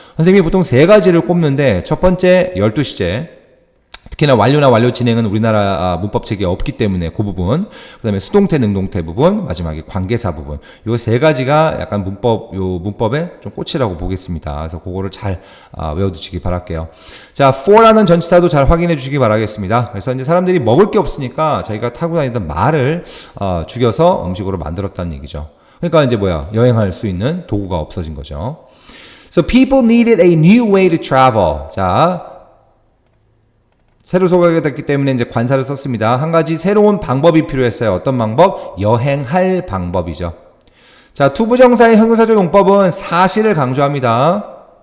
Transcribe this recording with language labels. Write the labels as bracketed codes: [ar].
[ko] 선생님이 보통 세 가지를 꼽는데, 첫 번째 12시제, 특히나 완료나 완료 진행은 우리나라 문법책에 없기 때문에 그 부분, 그 다음에 수동태 능동태 부분, 마지막에 관계사 부분, 요 세 가지가 약간 문법의 좀 꽃이라고 보겠습니다. 그래서 그거를 잘 외워두시기 바랄게요. 자, for라는 전치사도 잘 확인해 주시기 바라겠습니다. 그래서 이제 사람들이 먹을 게 없으니까 자기가 타고 다니던 말을 죽여서 음식으로 만들었다는 얘기죠. 그러니까 이제 여행할 수 있는 도구가 없어진 거죠. [en] So people needed a new way to travel. [ko] 자, 새로 소개가 됐기 때문에 이제 관사를 썼습니다. 한 가지 새로운 방법이 필요했어요. 어떤 방법? 여행할 방법이죠. 자, 투부정사의 형용사적 용법은 사실을 강조합니다.